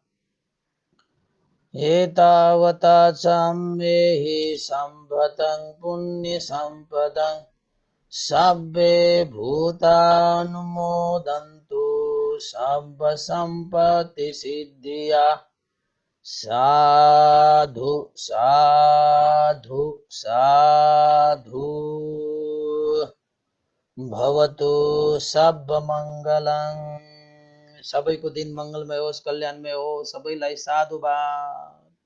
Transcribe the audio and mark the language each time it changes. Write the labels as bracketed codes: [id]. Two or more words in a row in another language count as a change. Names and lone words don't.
[pi] एतावता च मे सम्पदं पुण्यसम्पदं सब्बे भूतानुमोदन्तु सब्ब सम्पत्ति सिद्धिया। साधु साधु साधु। भवतु सब्ब मङ्गलं। [ne] सबैको दिन मङ्गलमय होस्, कल्याणमय होस्। सबैलाई साधुवाद।